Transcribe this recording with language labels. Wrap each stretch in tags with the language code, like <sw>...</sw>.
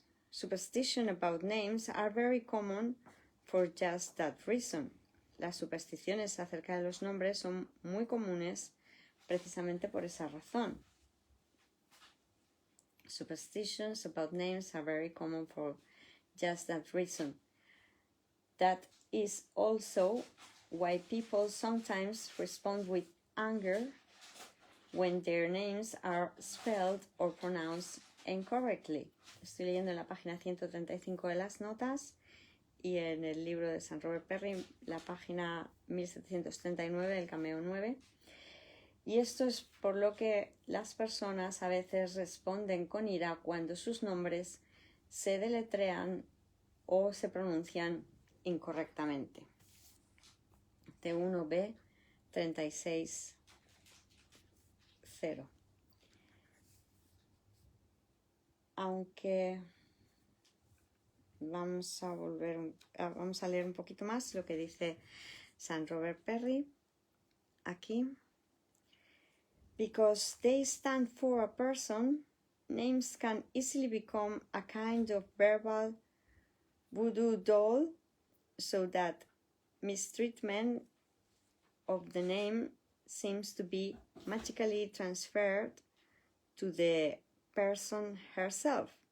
<en>Superstition about names are very common for just that reason.</en> <es>Las supersticiones acerca de los nombres son muy comunes precisamente por esa razón.</es> <en>Superstitions about names are very common for just that reason. That is also why people sometimes respond with anger when their names are spelled or pronounced incorrectly.</en> <es>Estoy leyendo en la página 135 de las notas y en el libro de San Robert Perry, la página 1739, el cameo 9. Y esto es por lo que las personas a veces responden con ira cuando sus nombres se deletrean o se pronuncian incorrectamente. T1B 36.0. Aunque vamos a leer un poquito más lo que dice San Robert Perry aquí.</es> <en>Because they stand for a person, names can easily become a kind of verbal voodoo doll, so that mistreatment of the name seems to be magically transferred to the person herself.</en>